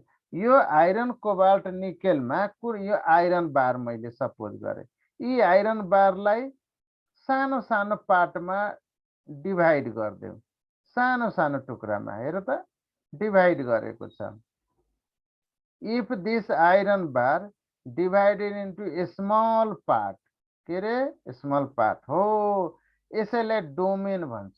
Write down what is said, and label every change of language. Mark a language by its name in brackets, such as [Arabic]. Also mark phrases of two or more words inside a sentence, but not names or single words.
[Nepali] यो [English] iron cobalt nickel [Nepali] में यो [English] iron bar [Nepali] मैले सपोज गरेँ। यी आयरन बारलाई सानो सानो पार्टमा डिभाइड गरिदेऊ, सानो सानो टुक्रामा हेर त डिभाइड गरेको छ। [English] if this iron bar divided into a small part, [Nepali] के रे [English] small part [Nepali] हो, यसैलाई डोमेन भन्छ।